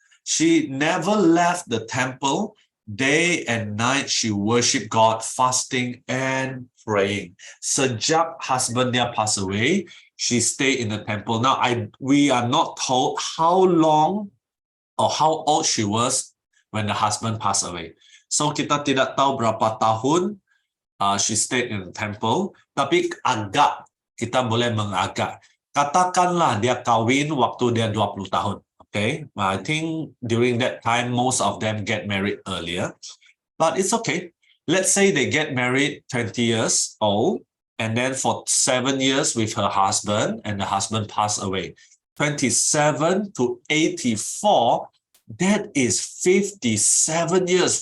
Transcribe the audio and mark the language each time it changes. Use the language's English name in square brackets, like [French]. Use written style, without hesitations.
[English] She never left the temple. Day and night, she worshiped God, fasting and praying. [Malay] Sejak [English] husband dia pass away, she stayed in the temple. Now, we are not told how long or how old she was when the husband passed away. So [Malay] kita tidak tahu berapa tahun [English] she stayed in the temple. [Malay] Tapi agak, kita boleh mengagak. Katakanlah dia kawin waktu dia 20 tahun. [English] Okay, I think during that time, most of them get married earlier. But it's okay. Let's say they get married 20 years old, and then for 7 years with her husband, and the husband passed away. 27 to 84, that is 57 years.